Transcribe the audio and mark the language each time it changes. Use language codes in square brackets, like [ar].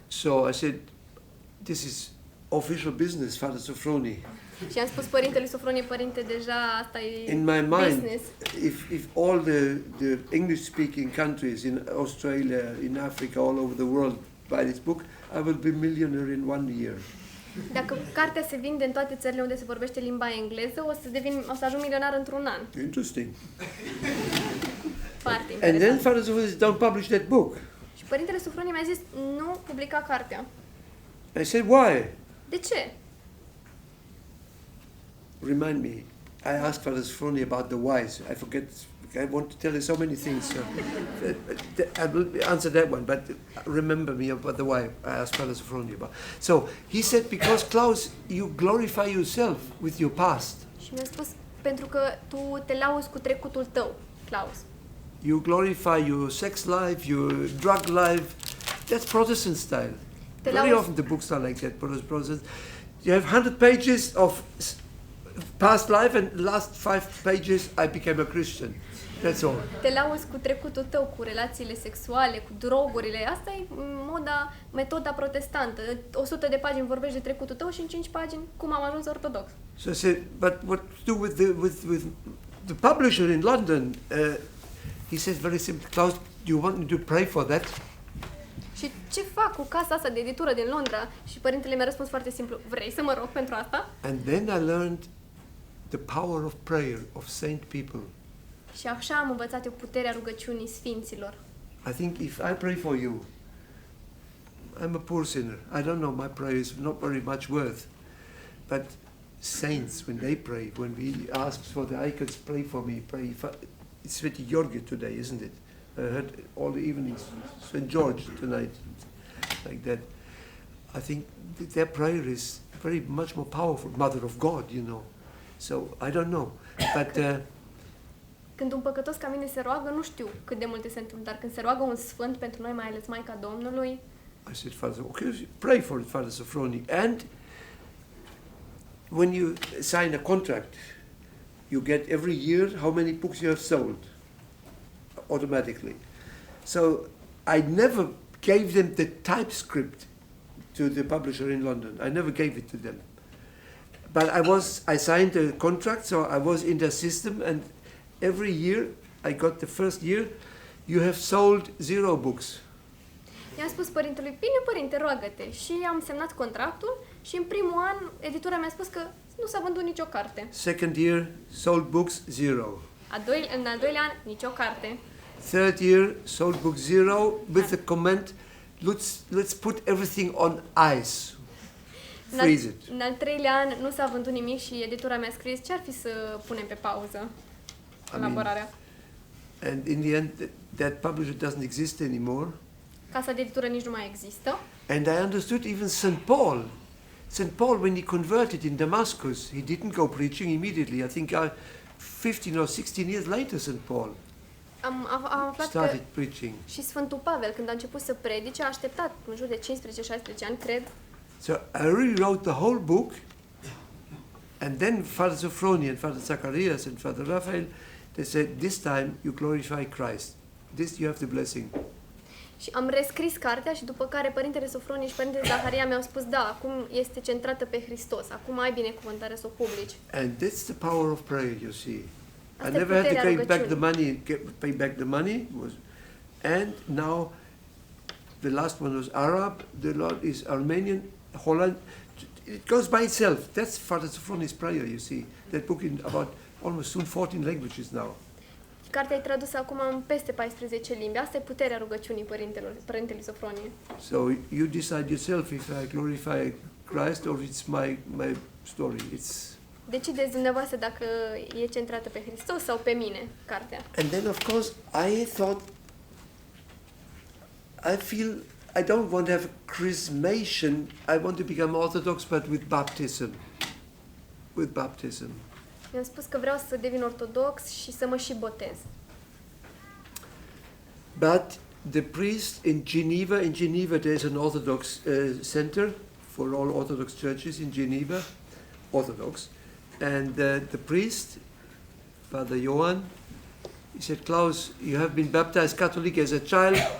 [en] So I said, this is official business, Father Sophroni. [ro] Și am spus părintele Sofronie, părinte, deja asta e [en] In my mind, business. if all the English-speaking countries in Australia, in Africa, all over the world buy this book, I will be millionaire in 1 year. [ro] Dacă cartea se vinde în toate țările unde se vorbește limba engleză, o să ajung milionar într-un an. [en] Interesting. [ro] Foarte [en] And then [ro] interesant. [en] Father Sophroni said, don't publish that book. [ro] Și părintele Sofronie mi-a zis, nu publica cartea. [en] I said, why? [ro] De ce? [en] Remind me. I asked Father Sophroni about the whys. I forget. I want to tell you so many things. So I will answer that one, but remember me about the why I asked Father Sophroni about. So he said, because Klaus, you glorify yourself with your past. [ro] Și mi-a spus, pentru că tu te lauzi cu trecutul tău, Klaus. [en] You glorify your sex life, your drug life. That's Protestant style. Very often the books are like that, Protestant. You have 100 pages of past life, and the last 5 pages I became a Christian. That's all. [ro] Te lauzi cu trecutul tău, cu relațiile sexuale, cu drogurile. Asta e metoda protestantă. 100 de pagini vorbești de trecutul tău și în 5 pagini cum am ajuns ortodox. [en] So I said, but what to do with the publisher in London? He says very simply, Klaus, do you want me to pray for that? [ro] Și ce fac cu casa asta de editură din Londra? Și părintele mi-a răspuns foarte simplu, vrei să mă rog pentru asta? [en] And then I learned the power of prayer of saint people. [ro] Și așa am învățat eu puterea rugăciunii sfinților. [en] I think if I pray for you, I'm a poor sinner. I don't know, my prayer is not very much worth. But saints, when they pray, when we ask for the icons, pray for me, pray for... It's Sveti George today, isn't it? I heard all the evenings, St. George tonight, like that. I think their prayer is very much more powerful, Mother of God, you know. So, I don't know. But... [ro] Când un păcătos ca mine se roagă, nu știu cât de multe se întâmplă, dar când se roagă un sfânt pentru noi, mai ales Maica Domnului, [en] I said, Father, okay, pray for it, Father Sophroni. And when you sign a contract, you get every year how many books you have sold, automatically. So I never gave them the typescript to the publisher in London. I never gave it to them. But I signed a contract, so I was in their system, and every year, I got the first year, you have sold 0 books. [ro] i-am spus părintelui, bine părinte, roagă-te. Și am semnat contractul și în primul an editura mi-a spus că nu s-a vândut nicio carte. [en] Second year, sold books 0. [ro] În al doilea an, nicio carte. [en] Third year, sold book 0 with the comment, let's put everything on ice. Freeze it. [ro] În al treilea an nu s-a vândut nimic și editura mi-a scris ce ar fi să punem pe pauză elaborarea. [en] And in the end, that publisher doesn't exist anymore. [ro] Casa de editură nici nu mai există. [en] And I understood even St. Paul. St. Paul, when he converted in Damascus, he didn't go preaching immediately. I think 15 or 16 years later, St. Paul [ro] Am aflat [en] started [ro] că [en] preaching. [ro] și Sfântul Pavel, când a început să predice, a așteptat în jur de 15-16 ani, cred. [en] So I rewrote the whole book, and then Father Sophroni and Father Zacharias and Father Raphael, they said, this time you glorify Christ. This you have the blessing. [ro] Și am rescris cartea și după care părintele Sofronie și părintele Zaharia mi-au spus, da, acum este centrată pe Hristos, acum ai binecuvântare să o publici. [en] And that's the power of prayer, you see. I [ro] Asta e [en] never had to [ro] puterea [en] pay back the [ro] rugăciunii. [en] money, pay back the money. And now the last one was Arab, the Lord is Armenian, Holland. It goes by itself. That's Father Sophroni's prayer, you see. That book in about almost soon 14 languages now. [ro] Cartea e tradusă acum în peste 14 limbi. Asta e puterea rugăciunii părintelui Sofronie. [en] So you decide yourself if I glorify Christ or it's my story. It's [ro] Decideți dumneavoastră dacă e centrată pe Hristos sau pe mine, cartea. [en] And then of course I thought, I feel I don't want to have a chrismation. I want to become Orthodox, but with baptism. With baptism. [ro] Mi-am spus că vreau să devin ortodox și să mă și botez. [en] But the priest in Geneva there's an Orthodox center for all Orthodox churches in Geneva, Orthodox. And the priest, Father Johann, he said, Klaus, you have been baptized Catholic as a child.